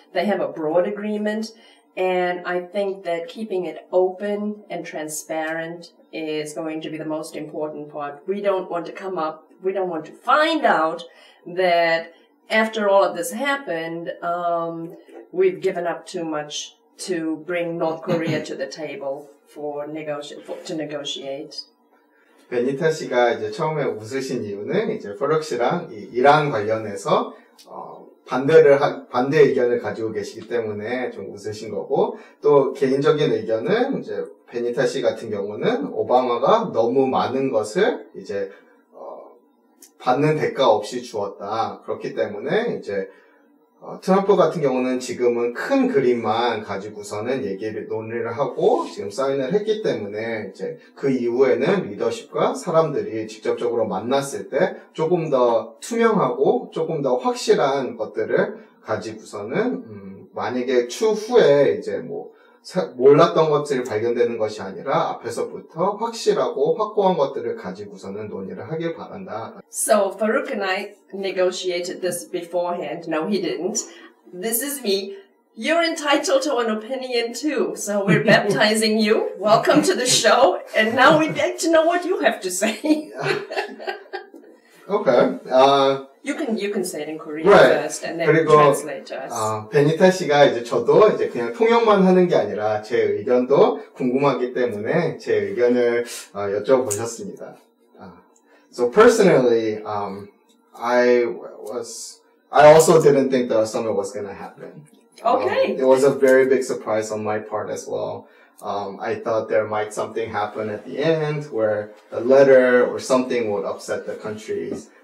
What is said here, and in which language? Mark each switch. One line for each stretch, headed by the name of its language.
English: They have a broad agreement, and I think that keeping it open and transparent is going to be the most important part. We don't want to find out that after all of this happened, we've given up too much to bring North Korea to the table to negotiate.
Korean: 베니타 씨가 이제 처음에 웃으신 이유는 이제 퍼럭 씨랑 이 이란 관련해서 반대 의견을 가지고 계시기 때문에 좀 웃으신 거고 또 개인적인 의견은 이제 베니타 씨 같은 경우는 오바마가 너무 많은 것을 이제 받는 대가 없이 주었다. 그렇기 때문에 이제 트럼프 같은 경우는 지금은 큰 그림만 가지고서는 논의를 하고 지금 사인을 했기 때문에 이제 그 이후에는 리더십과 사람들이 직접적으로 만났을 때 조금 더 투명하고 조금 더 확실한 것들을 가지고서는 만약에 추후에 이제 뭐 몰랐던 것들이 발견되는 것이 아니라 앞에서부터 확실하고 확고한 것들을 가지고서는 논의를 하길 바란다.
English: So Farouk and I negotiated this beforehand. No, he didn't. This is me. You're entitled to an opinion too. So we're baptizing you. Welcome to the show. And now we'd like to know what you have to say. Okay. You can say it in Korean right. first and then
Korean: 그리고,
English: translate to us.
Korean: 베니타 씨가 이제 저도 이제 그냥 통역만 하는 게 아니라 제 의견도 궁금하기 때문에 제 의견을 여쭤보셨습니다.
English: So personally, I also didn't think the summit was going to happen. Okay. It was a very big surprise on my part as well. I thought there might something happen at the end where a letter or something would upset the countries.